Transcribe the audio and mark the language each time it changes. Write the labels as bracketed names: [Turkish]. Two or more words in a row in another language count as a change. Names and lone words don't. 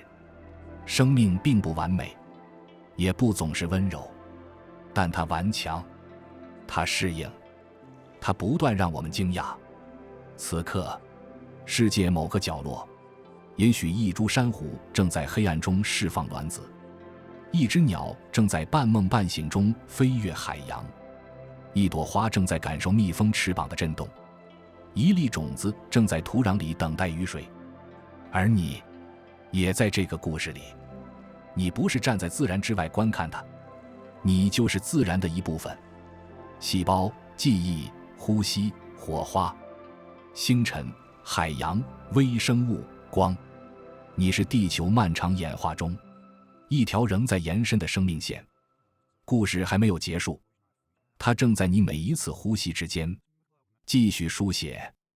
[Chinese] 生命並不完美，也不總是溫柔，但它頑強，它適應，它不斷讓我們驚訝。此刻，世界某個角落，也許一株珊瑚正在黑暗中釋放卵子，一隻鳥正在半夢半醒中飛越海洋，一朵花正在感受蜜蜂翅膀的震動，一粒種子正在土壤裡等待雨水。而你也在這個故事裡，你不是站在自然之外觀看它，你就是自然的一部分。細胞、記憶、呼吸、火花、星辰、海洋、微生物、光，你是地球漫長演化中一條仍在延伸的生命線。故事還沒有結束，它正在你每一次呼吸之間繼續書寫。